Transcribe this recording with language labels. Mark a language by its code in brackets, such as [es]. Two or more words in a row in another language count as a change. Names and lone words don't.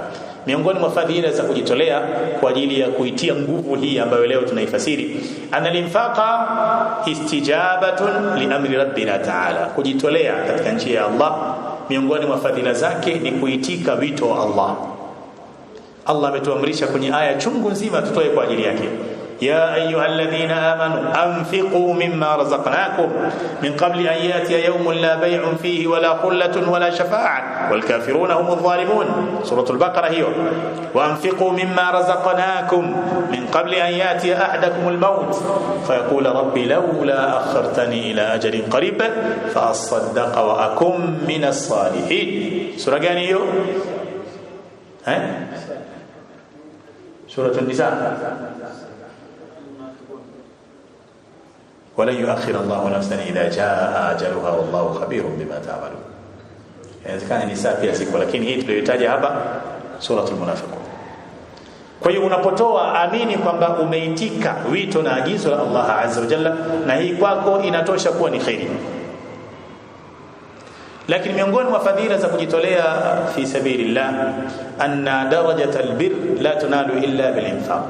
[sw] Miongoni mwa fadhila za kujitolea kwa ajili ya kuitia nguvu hii ambayo leo tunaifasiri, [ar] أن الإنفاق استجابة لأمر ربنا تعالى, [sw] kujitolea katika njia ya Allah miongoni mwa fadhila zake ni kuitika wito wa Allah. Allah ametuamrisha kwenye aya chungu nzima tutoe kwa ajili yake. [ar] يا أيها الذين آمنوا أنفقوا مما رزقناكم من قبل أن يأتي يوم لا بيع فيه ولا خلة ولا شفاعة والكافرون هم الظالمون. سورة البقرة هي وأنفقوا مما رزقناكم من قبل أن يأتي أحدكم الموت فيقول ربي لولا أخرتني إلى أجل قريب فأصدق وأكن من الصالحين. سورة جاني هي سورة النساء ولن يؤخر الله نفسا إذا جاء أجلها والله خبير بما تعملون. يعني كان النساء [sw] pia siku, lakini hii tuliyotaja hapa suratul munafiqun. Kwa hiyo unapotoa amini kwamba umeitika wito na agizo la Allah [ar] عز وجل, [sw] na hii kwako inatosha kuwa ni khairi. Lakini miongoni mwa fadhila za kujitolea [ar] في سبيل الله أن درجة البر لا تنال إلا بالإنفاق.